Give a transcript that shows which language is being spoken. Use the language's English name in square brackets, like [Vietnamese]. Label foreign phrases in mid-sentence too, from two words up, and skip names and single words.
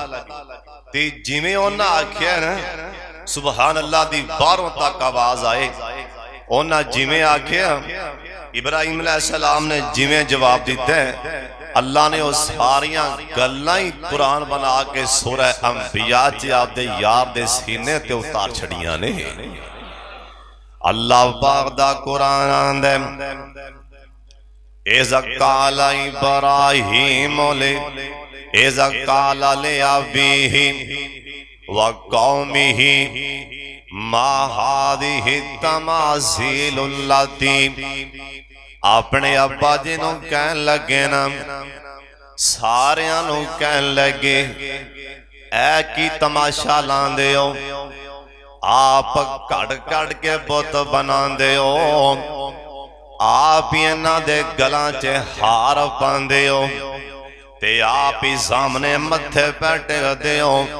[Punjabi] تے جیویں اوہناں آکھیا نا [Arabic] سبحان الله [Punjabi] دی باہروں تک آواز آئے، اوہناں جیویں آکھیا، ابراہیم علیہ السلام نے جیویں جواب دتا ہے، اللہ نے وہ ساریاں گلاں ہی قرآن بنا کے سورہ انبیاء چ آپدے یار دے سینے تے اتار چھڈیاں نے. اللہ پاک دا قرآن آندا ہے, [Arabic] إذ قال إبراهيم إذ قال لأبيه وقومه ما هذه التماثيل التي. [Punjabi] اپنے ابا جی نوں کہن لگے نا، ساریاں نوں کہن لگے، اے کی تماشا لاندے ہو، آپ کڑ کڑ کے بت بناندے ہو، آپ ہی انہاں دے گلاں چ ہار پاندے ہو، تے آپ ہی سامنے متھے بیٹھدے ہو.